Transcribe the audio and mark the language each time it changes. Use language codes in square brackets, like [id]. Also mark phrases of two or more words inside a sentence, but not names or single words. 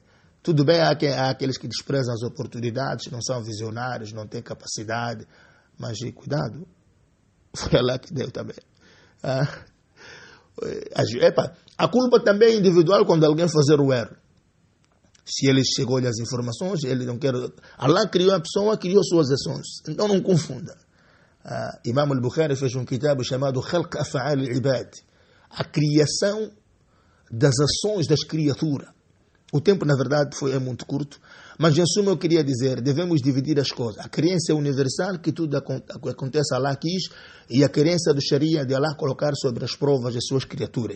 [pt] Tudo bem, há aqueles que desprezam as oportunidades, não são visionários, não têm capacidade, mas cuidado, foi Allah que deu também. A culpa também é individual quando alguém fazer o erro. Se ele chegou-lhe as informações, ele não quer... Allah criou a pessoa, criou suas ações. Então não confunda. Imam al-Bukhari fez um kitab chamado Khalq Af'al al-Ibad, a criação das ações das criaturas. O tempo, na verdade, é muito curto, mas em suma eu queria dizer, devemos dividir as coisas. A crença universal, que tudo acontece, Allah quis, e a crença do Sharia, de Allah colocar sobre as provas as suas criaturas.